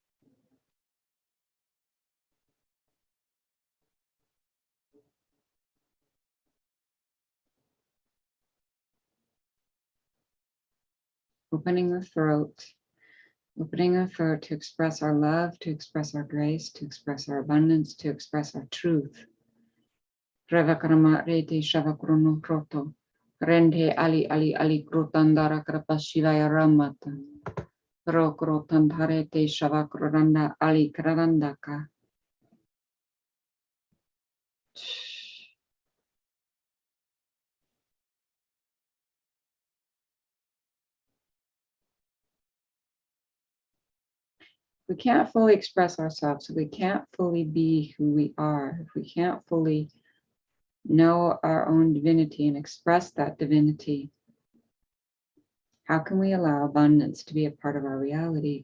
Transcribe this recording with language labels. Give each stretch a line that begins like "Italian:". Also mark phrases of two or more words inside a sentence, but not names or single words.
English: Opening the throat. Opening the throat to express our love, to express our grace, to express our abundance, to express our truth. Revakarama rete shavakrono kroto. Rende ali ali ali krotandara krapashivaya ramata. Rokrotantarete shavakroranda ali krarandaka. We can't fully express ourselves, we can't fully be who we are, if we can't fully know our own divinity and express that divinity, how can we allow abundance to be a part of our reality?